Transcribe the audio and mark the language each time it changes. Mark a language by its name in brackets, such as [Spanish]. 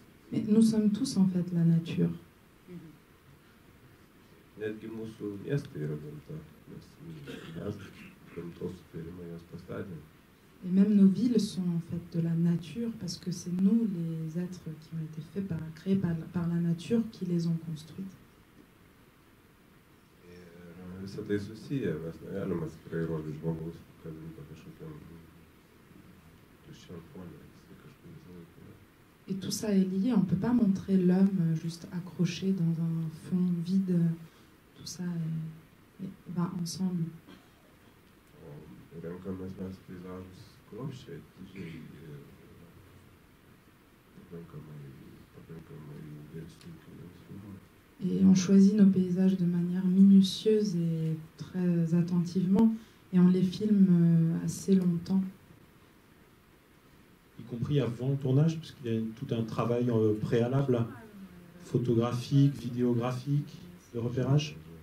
[French] mais nous sommes tous en fait la nature. [Lithuanian] netgi mūsų miestai yra gamta, nes mes gamtos sutvėrimą jas pastatėme. [French] Et même nos villes sont en fait de la nature parce que c'est nous, les êtres qui ont été créés par la nature, qui les ont construites. [Lithuanian] Ir visą tai susiję, mes negalime tikrai rodyti žmogaus kabinto kažkokiam tuščiam fone, jisai kažkur visą laiką yra. [French] Et tout ça est lié, on ne peut pas montrer l'homme juste accroché dans un fond vide, tout ça va ensemble. [Lithuanian] Renkamės mes peizažus kruopščiai, atidžiai ir pakankamai ilgai sunkiai filmuoti. [French] Et on choisit nos paysages de manière minutieuse et très attentivement, et on les filme assez longtemps. Y compris avant le tournage, parce qu'il y a tout un travail préalable, photographique, vidéographique, de repérage.